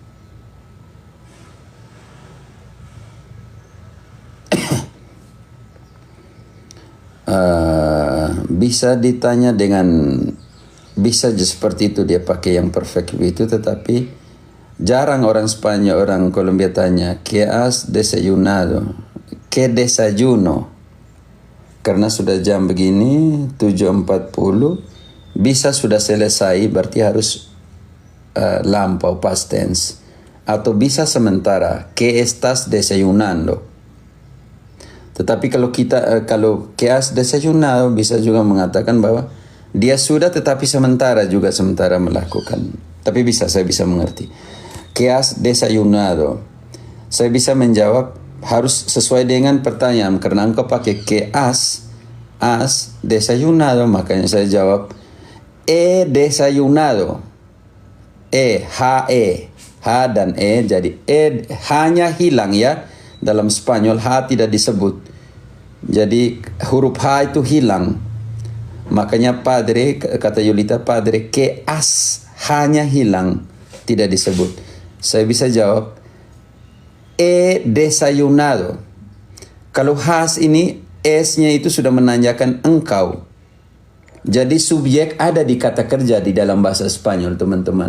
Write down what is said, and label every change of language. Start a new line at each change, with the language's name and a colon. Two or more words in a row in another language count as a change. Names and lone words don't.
Indonesian: Bisa ditanya dengan, bisa aja seperti itu dia pakai yang perfect itu, tetapi jarang orang Spanyol, orang Kolombia tanya,
Spanish: ¿qué has desayunado? ¿Qué desayuno?
Indonesian: Karena sudah jam begini 7.40, bisa sudah selesai berarti harus lampau
English: past tense,
Indonesian: atau bisa sementara
Spanish: ¿qué estás desayunando?
Indonesian: Tetapi kalau
Spanish: que has desayunado
Indonesian: bisa juga mengatakan bahwa dia sudah tetapi sementara melakukan. Tapi saya bisa mengerti.
Spanish: Que has desayunado.
Indonesian: Saya bisa menjawab harus sesuai dengan pertanyaan. Karena engkau pakai
Spanish: que has desayunado,
Indonesian: makanya saya jawab
Spanish: he desayunado.
Indonesian: H dan jadi hanya hilang ya. Dalam Spanyol H tidak disebut. Jadi huruf H itu hilang. Makanya padre, kata Yolita, padre,
Spanish: que has
Indonesian: hanya hilang, tidak disebut. Saya bisa jawab,
Spanish: he desayunado.
Indonesian: Kalau has ini, S-nya itu sudah menanyakan engkau. Jadi subjek ada di kata kerja di dalam bahasa Spanyol, teman-teman.